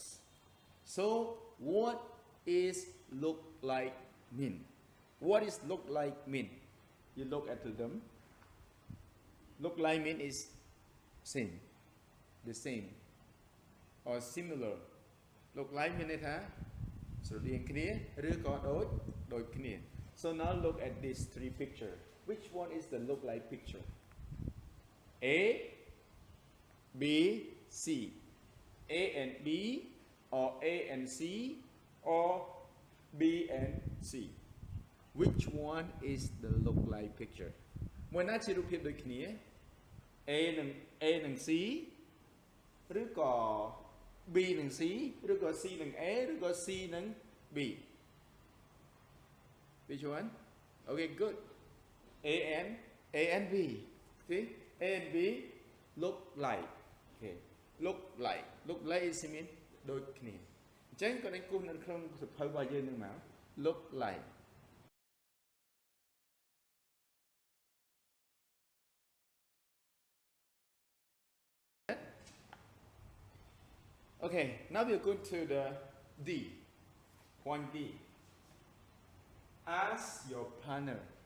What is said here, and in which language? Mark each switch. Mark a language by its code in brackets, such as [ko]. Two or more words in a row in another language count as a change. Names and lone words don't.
[en] So what is look like mean? What is look like mean? You look at them. Look like mean is same. The same. Or similar. Look like [km] មានន័យថាស្រដៀងគ្នាឬក៏ដូចគ្នា [en] So now look at these 3 pictures. Which one is the look like picture? A, B, C. A and B or A and C or B and C. Which one is the look like picture? [km] មួយណាជារូបភាពដូចគ្នា A និង C ឬក៏ B និង C ឬក៏ C និង A ឬក៏ C និង B. [en] Which one? Okay, good. A and B. See? A and B look like. Okay. Look like. Look like is mean [km] ដូចគ្នា អចឹងក៏នឹងគូសនៅក្នុងសភៅរបស់យើងនឹងមក [en] look like Okay, now we're going to the D. Point D. Ask your partner.